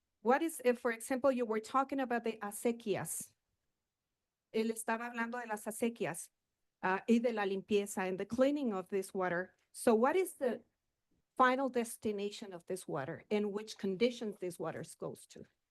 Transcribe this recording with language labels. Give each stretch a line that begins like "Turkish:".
English: What is, if, for example, you were talking about the acequias?
Spanish: Él estaba hablando de las acequias y de la limpieza
English: and the cleaning of this water. So what is the final destination of this water and which conditions this water goes to?